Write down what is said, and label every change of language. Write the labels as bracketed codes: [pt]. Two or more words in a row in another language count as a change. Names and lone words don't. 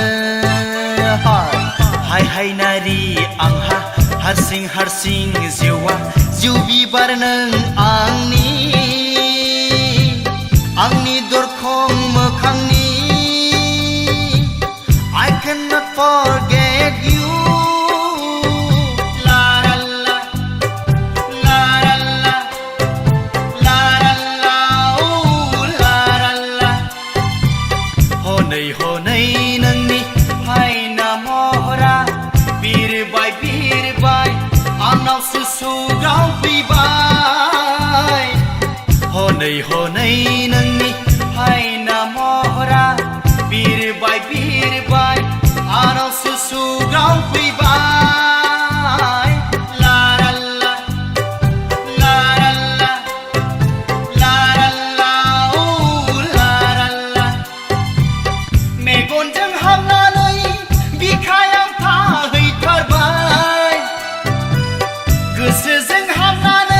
[brx] हाय हाय नारि आंहा हारसिं हारसिं जिउआ जिउ बिबार नों आंनि दरखं मोखांनि [en] I cannot forget you हनै [brx] नोंनि हायना महरा बिरबाय बिरबाय आंनाव सुसुग्राव फैबाय हनै हनै नोंनि हायना महरा बिरबाय बिरबाय आंनाव सुसुग्राव फैबाय ला ला ला ला ला ला ला ooh la la la मेगनजों हाबनानै बिखायाव थाहैथारबाय गोसोजों हाबनानै